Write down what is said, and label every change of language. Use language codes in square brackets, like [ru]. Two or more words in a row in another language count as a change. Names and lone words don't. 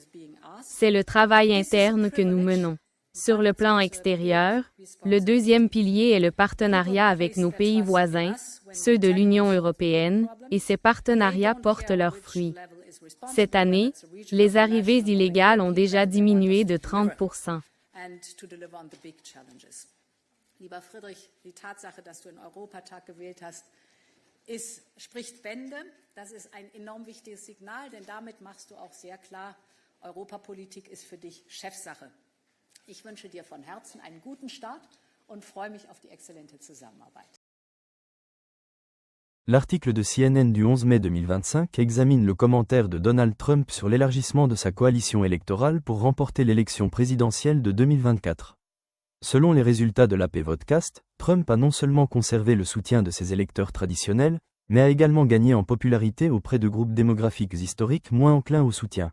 [fr] C'est le travail interne que nous menons. Sur le plan extérieur, le deuxième pilier est le partenariat avec nos pays voisins, ceux de l'Union européenne, et ces partenariats portent leurs fruits. Cette année, les arrivées illégales ont déjà diminué de 30%. [de] Lieber Friedrich, die Tatsache, dass du den Europatag gewählt hast, spricht Bände. Das ist ein enorm wichtiges Signal, denn damit machst du auch sehr klar, Europapolitik ist für dich Chefsache. Ich wünsche dir von Herzen einen guten Start und freue mich auf die exzellente Zusammenarbeit. [fr] L'article de CNN du 11 mai 2025 examine le commentaire de Donald Trump sur l'élargissement de sa coalition électorale pour remporter l'élection présidentielle de 2024. Selon les résultats de l'AP Vodcast, Trump a non seulement conservé le soutien de ses électeurs traditionnels, mais a également gagné en popularité auprès de groupes démographiques historiques moins enclins au soutien.